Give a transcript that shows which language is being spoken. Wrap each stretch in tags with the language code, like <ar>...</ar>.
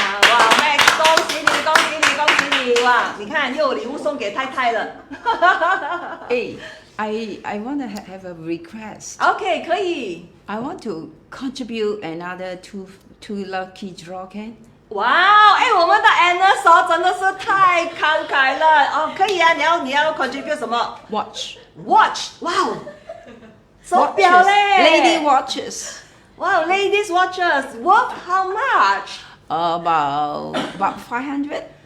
<zh>哇 ，Max， 恭喜你，恭喜你，恭喜你！哇，你看又有礼物送给太太了。</zh> <en>Hey, I want to have a request.</en> <zh>OK， 可以。</zh> <en>I want to contribute another two lucky draw can.</en> <zh>哇，我们的 Anna 手真的是太慷慨了哦，可以啊，你要 contribute 什么</zh> <en>Watch.</en> <zh>？Watch， 哇哦，手表嘞</zh> <en>Lady watches. 哇 ，Ladies watches worth how much？ About 500.</en>